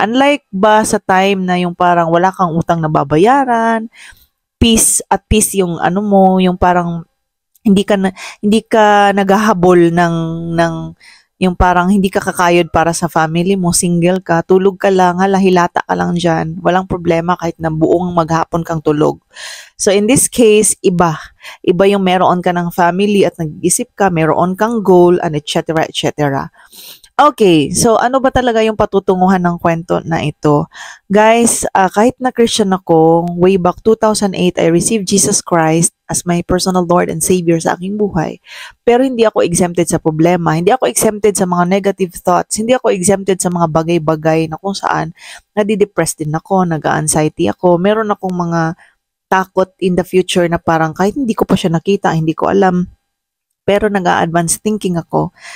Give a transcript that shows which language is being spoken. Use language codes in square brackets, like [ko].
[tl] Unlike ba sa time na yung parang wala kang utang na babayaran, peace at peace yung mo, yung parang hindi ka naghahabol ng yung parang hindi ka kakayod para sa family mo, single ka, tulog ka lang, hilata ka lang diyan. Walang problema kahit na buong maghapon kang tulog. So in this case, iba. Iba yung meron ka ng family at nag-isip ka, meron kang goal and etc. etc. Okay, so ano ba talaga yung patutunguhan ng kwento na ito? [en] Guys, kahit na Christian ako, way back 2008, I received Jesus Christ as my personal Lord and Savior sa aking buhay. [tl] Pero hindi ako exempted sa problema, hindi ako exempted sa mga negative thoughts, hindi ako exempted sa mga bagay-bagay na kung saan nadidepress din ako, nag-anxiety ako, meron akong mga takot in the future na parang kahit hindi ko pa siya nakita, hindi ko alam, pero nag-a-advance thinking ako.